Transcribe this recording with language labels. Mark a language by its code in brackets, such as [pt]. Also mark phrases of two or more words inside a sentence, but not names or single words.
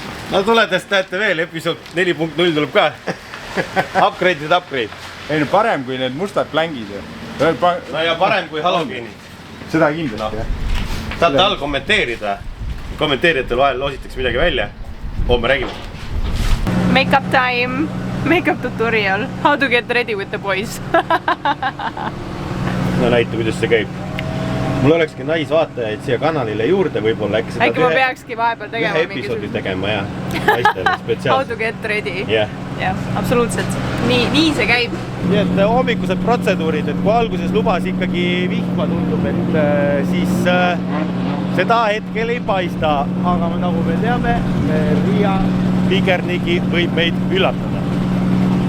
[et] No tuledest näete veel, episood 4.0 tuleb ka. Upgrade. Ei, no parem kui need mustad plängid. No ja parem kui halogeenid. Seda kindlasti. Saate all kommenteerida. Kommenteerijatel vahel loositakse midagi välja. Homme räägime. [en] Makeup time, makeup tutorial, how to get ready with the boys. [et] No näita, kuidas see käib. Mul olekski naisvaatajaid siia kanalile juurde võib-olla. Äkki ma peakski vahepeal tegema ühe episoodi tegema, jah. Naistele spetsiaalselt. [en] How to get ready. [et] Jah, absoluutselt. Nii see käib. Nii et hommikused protseduurid, et kui alguses lubas ikkagi vihma tundub, et siis seda hetkel ei paista. Aga nagu me teame, Riia Vigernigi võib meid üllatada.